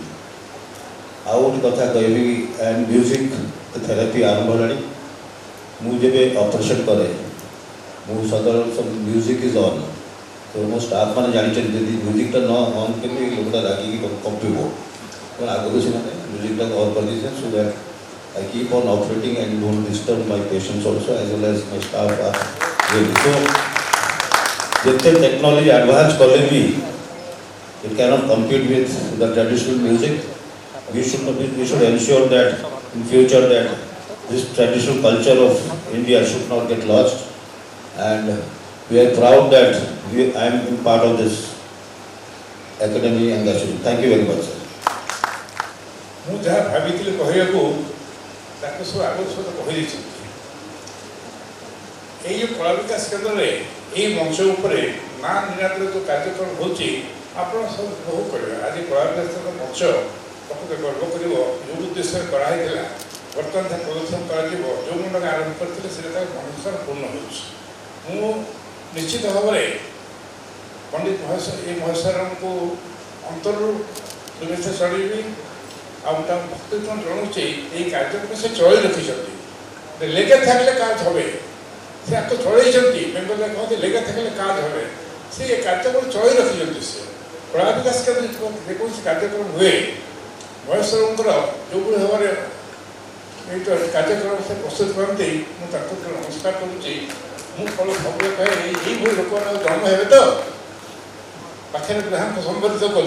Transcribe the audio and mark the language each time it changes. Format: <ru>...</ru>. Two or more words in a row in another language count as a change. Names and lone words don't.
<or>ଆଉ ଗୋଟେ କଥା କହିବି,</or> <en>and music therapy</en> <or>ଆରମ୍ଭ ହେଲାଣି। ମୁଁ ଯେବେ ଅପରେସନ୍ କରେ ମୁଁ ସଦାବେଳେ</or> <en>music is on.</en> <or>ତ ମୋ ଷ୍ଟାଫ୍ ମାନେ ଜାଣିଛନ୍ତି ଯଦି ମ୍ୟୁଜିକ୍ଟା ନ ଅନ୍ କଲେ ଲୋକଟା ରାଗିକି କମ୍ପିବ। ତେଣୁ ଆଗରୁ ସେମାନେ ମ୍ୟୁଜିକ୍ଟାକୁ ଅନ୍ କରିଦେଇଛନ୍ତି</or> <en>so that I keep on operating and don't disturb my patients also as well as my staff are ready.</en> <hi>So, जितने</hi> <en>technology advance</en> <hi>कले भी,</hi> <en>it cannot compete with the traditional music. We should ensure that in future that this traditional culture of India should not get lost, and we are proud that I am part of this academy and Ashwin. Thank you very much, sir.</en> <or>ମୁଁ ଯାହା ଭାବିଥିଲି କହିବାକୁ ତାକୁ ସବୁ ଆଗରୁ ସବୁ କହିଦେଇଛନ୍ତି। ଏଇ ଯେଉଁ କଳା ବିକାଶ କେନ୍ଦ୍ରରେ ଏଇ ମଞ୍ଚ ଉପରେ ନାଁ ନିନାଦର ଯେଉଁ କାର୍ଯ୍ୟକ୍ରମ ହେଉଛି ଆପଣ ସବୁ ଉପଭୋଗ କରିବେ। ଆଜି କଳା ବିକାଶ କେନ୍ଦ୍ର ମଞ୍ଚ ପ୍ରକୃତ ଗର୍ବ କରିବ। ଯେଉଁ ଉଦ୍ଦେଶ୍ୟରେ କରାହେଇଥିଲା ବର୍ତ୍ତମାନ ତାହା ପ୍ରଦର୍ଶନ କରାଯିବ। ଯେଉଁ ମୁଣ୍ଡରେ ଆରମ୍ଭ କରିଥିଲେ ସେଟା ତାର ଅନୁସାର ପୂର୍ଣ୍ଣ ହେଉଛି। ମୁଁ ନିଶ୍ଚିତ ଭାବରେ ପଣ୍ଡିତ ମହେଶ୍ୱରଙ୍କୁ ଅନ୍ତରରୁ ଶୁଭେଚ୍ଛା ଜଣାଇବି ଆଉ ତାଙ୍କୁ ଭକ୍ତିତ୍ୱ ଜଣାଉଛି। ଏଇ କାର୍ଯ୍ୟକ୍ରମ ସେ ଚଳେଇ ରଖିଛନ୍ତି।</or> <bn>লেগা থাকলে কাজ হবে,</bn> <or>ସେ ଆକୁ ଚଳେଇଛନ୍ତି। ବେଙ୍ଗଲରେ କହନ୍ତି</or> <bn>লেগা থাকলে কাজ হবে।</bn> <or>ସେ ଏ କାର୍ଯ୍ୟକ୍ରମ ଚଳେଇ ରଖିଛନ୍ତି। ସେ କଳା ବିକାଶ କେନ୍ଦ୍ର ଯେକୌଣସି କାର୍ଯ୍ୟକ୍ରମ ହୁଏ ମହେଶ୍ୱରଙ୍କର ଯେଉଁଭଳି ଭାବରେ ଏଇ କାର୍ଯ୍ୟକ୍ରମ ସେ ପ୍ରସ୍ତୁତ କରନ୍ତି, ମୁଁ ତାଙ୍କୁ ନମସ୍କାର କରୁଛି। ମୁଁ ସବୁବେଳେ କହେ ଏଇଭଳି ଲୋକମାନେ ଜନ୍ମ ହେବେ ତ ପାଖରେ ଯାହାଙ୍କୁ ସମ୍ବୋଧିତ କଲୁ।</or>